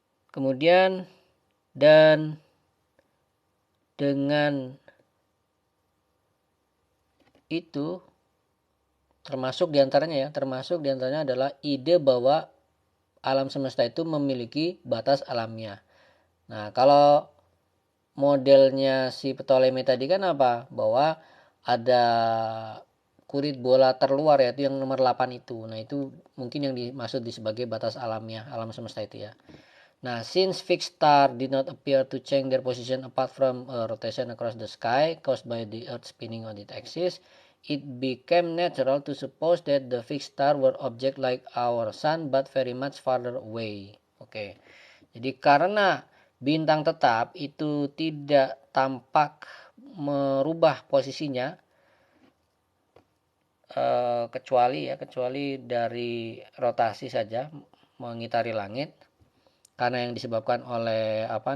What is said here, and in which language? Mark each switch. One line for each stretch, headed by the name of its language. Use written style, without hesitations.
Indonesian: Kemudian dan dengan itu termasuk diantaranya adalah ide bahwa alam semesta itu memiliki batas alamiah. Nah, kalau modelnya si Ptolemy tadi kan apa? Bahwa ada kulit bola terluar, yaitu yang nomor 8 itu. Nah, itu mungkin yang dimaksud sebagai batas alamiah, alam semesta itu ya.
English: Nah, since fixed star did not appear to change their position apart from a rotation across the sky caused by the earth spinning on its axis, it became natural to suppose that the fixed star were objects like our sun but very much farther away.
Indonesian: Oke. Jadi karena bintang tetap itu tidak tampak merubah posisinya, kecuali dari rotasi saja mengitari langit, karena yang disebabkan oleh